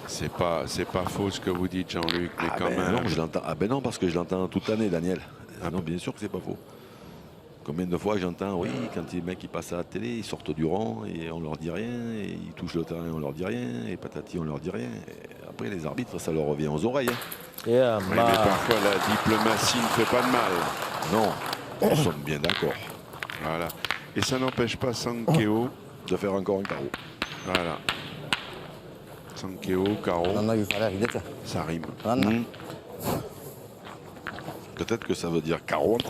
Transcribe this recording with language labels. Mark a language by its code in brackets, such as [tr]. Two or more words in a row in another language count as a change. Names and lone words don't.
[fr] C'est pas faux ce que vous dites, Jean-Luc, mais quand même. Non, je l'entends. Ah ben non, parce que je l'entends toute l'année, Daniel. Ah non, bien sûr que c'est pas faux. Combien de fois j'entends, oui, quand les mecs ils passent à la télé, ils sortent du rond et on leur dit rien, et ils touchent le terrain, on leur dit rien, et patati, on leur dit rien. Et après, les arbitres, ça leur revient aux oreilles. Hein. [th] เยี่ยม [fr] Oui, [th] มา [fr] mais ก parfois la diplomatie ne fait pas de mal. Non, nous sommes bien d'accord Voilà. Et ça n'empêche pas Sankeo. de faire encore un carreau. Voilà. Sankeo, carreau, Non, non, il fallait arriver, ça. ça rime. Non, non. Peut-être que ça veut dire carreau en